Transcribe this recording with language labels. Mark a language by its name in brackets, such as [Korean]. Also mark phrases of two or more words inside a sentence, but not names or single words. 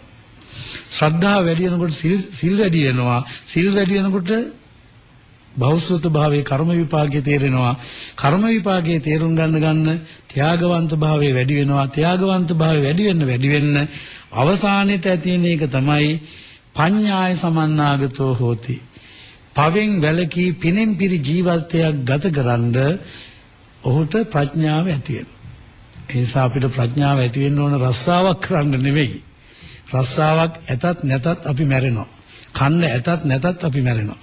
[Sinhala] ශ්‍රද්ධාව වැඩි වෙනකොට සිල් වැඩි වෙනවා. සිල් වැඩි වෙනකොට බෞද්ධ භාවයේ කර්ම විපාකයේ තේරෙනවා. කර්ම විපාකයේ තේරුම් ගන්න ත්‍යාගවන්ත භාවයේ වැඩි වෙනවා. ත්‍යාගවන්ත භාවය වැඩි වෙන්න අවසානයේට ඇති වෙන එක තමයි [Pali] පඤ්ඤාය සමන්නාගතෝ හෝති. [Sinhala] පවෙන් වැළකී පිනෙන් පිරි ජීවිතයක් ගතකරනද ඔහුට ප්‍රඥාව ඇති වෙනවා. ඒ නිසා අපිට ප්‍රඥාව ඇති වෙන්න ඕන රස්සාවක් කරන්න නෙවෙයි. රස්සාවක් ඇතත් නැතත් අපි මැරෙනවා. කන්න ඇතත් නැතත් අපි මැරෙනවා.